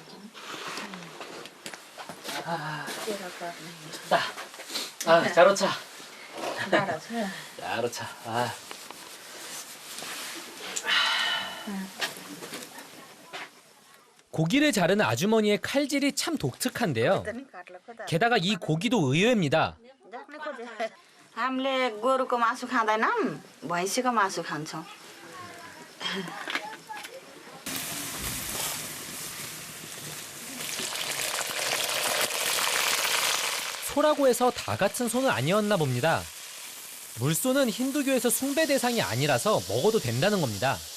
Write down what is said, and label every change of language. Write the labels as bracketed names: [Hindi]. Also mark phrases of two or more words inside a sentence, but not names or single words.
[Korean] 자로차. 자로차. 고기를 자르는 아주머니의 칼질이 참 독특한데요. 게다가 이 고기도 의외입니다. [Nepali] हामीले गोरुको मासु खाँदैनौँ, भैँसीको मासु खान्छौँ. [Korean] 소라고 해서 다 같은 소는 아니었나 봅니다. 물소는 힌두교에서 숭배 대상이 아니라서 먹어도 된다는 겁니다.